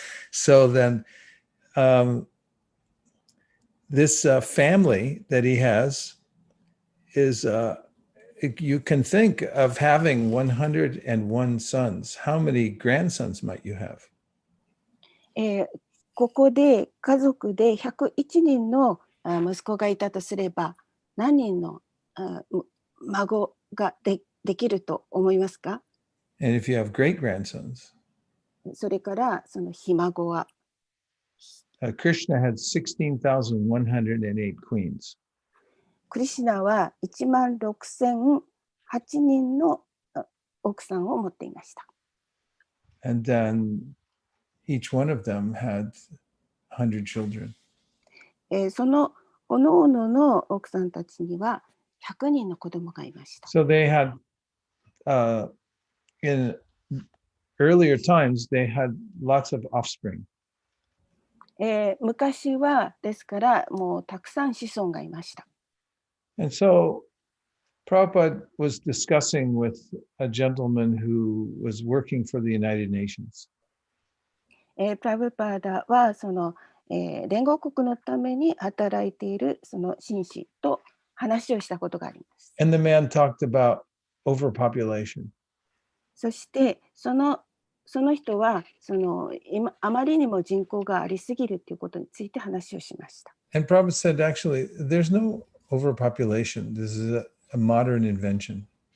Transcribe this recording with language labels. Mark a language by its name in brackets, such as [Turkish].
[English] So then, this family that he has is, you can think of having 101 sons. How many grandsons might you have? [Japanese] ここで家族で101人の息子がいたとすれば何人の孫ができると思いますか？ [English] And if you have great grandsons, [Japanese] それからそのひ孫は [English] Krishna had 16,108 queens. [Japanese] クリシナは16,008人の奥さんを持っていました。 [English] And then each one of them had 100 children. [Japanese] そのおのおのの奥さんたちには100人の子供がいました。 [English] So they had, in earlier times, they had lots of offspring. [Japanese] 昔はですからもうたくさん子孫がいました。 [English] And so Prabhupada was discussing with a gentleman who was working for the United Nations. [Japanese] プラブパーダは連合国のために働いているその紳士と話をしたことがあります。 [English] And the man talked about overpopulation. [Japanese] そしてその人はあまりにも人口がありすぎるということについて話をしました。 [English] And Prabhupada said, actually, there's no overpopulation. This is a modern invention.